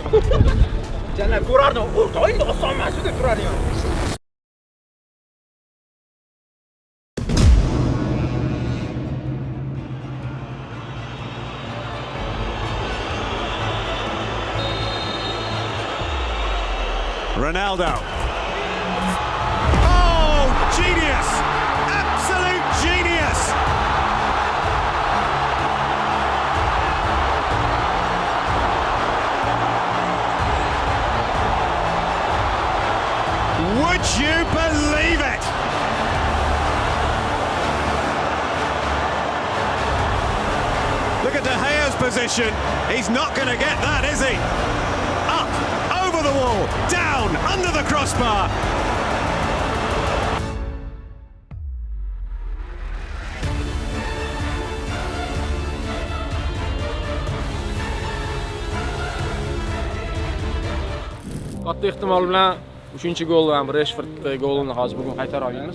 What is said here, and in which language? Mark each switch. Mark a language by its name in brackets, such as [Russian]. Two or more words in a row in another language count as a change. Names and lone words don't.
[Uzbek] Jana ko'rardim, o'rtoqing oson emas deb turardim. Ronaldo. [English] Oh, genius! Absolute genius! Would you believe it? Look at De Gea's position. He's not going to get that, is he? Up, over the wall, down, under the crossbar. [Uzbek] Katta ehtimol bilan 3-gol ham Rashford golini hozir bugun qaytara olamiz.